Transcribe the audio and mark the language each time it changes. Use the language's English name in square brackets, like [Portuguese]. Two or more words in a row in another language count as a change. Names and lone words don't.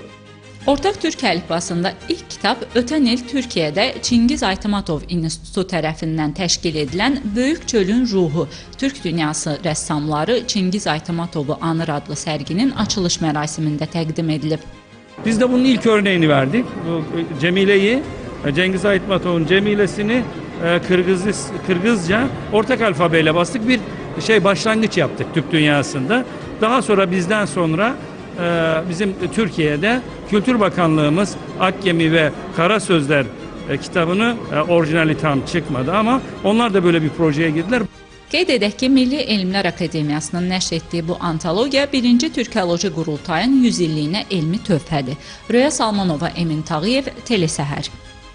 [Azerbaijani] Ortaq türk əlifbasında ilk kitab ötən il Türkiyədə Çingiz Aytmatov İnstitutu tərəfindən təşkil edilən Böyük Çölün Ruhu Türk Dünyası rəssamları Çingiz Aytmatovu anır adlı sərginin açılış mərasimində təqdim edilib. [Turkish] Biz de bunun ilk örneğini verdik. Bu Cemile'yi, Cengiz Aytmatov'un Cemilesini Kırgızca ortak alfabeyle bastık. Bir başlangıç yaptık Türk dünyasında. Daha sonra bizden sonra bizim Türkiye'de Kültür Bakanlığımız Akgemi ve Kara Sözler kitabını orijinali tam çıkmadı ama onlar da böyle bir projeye girdiler. [Azerbaijani] Qeyd edək ki, Milli Elmlər Akademiyasının nəşr etdiyi bu antologiya 1-ci Türkoloji Qurultayın 100 illiyinə elmi töhfədir. Röya Salmanova, Emin Tağıyev, Telesəhər.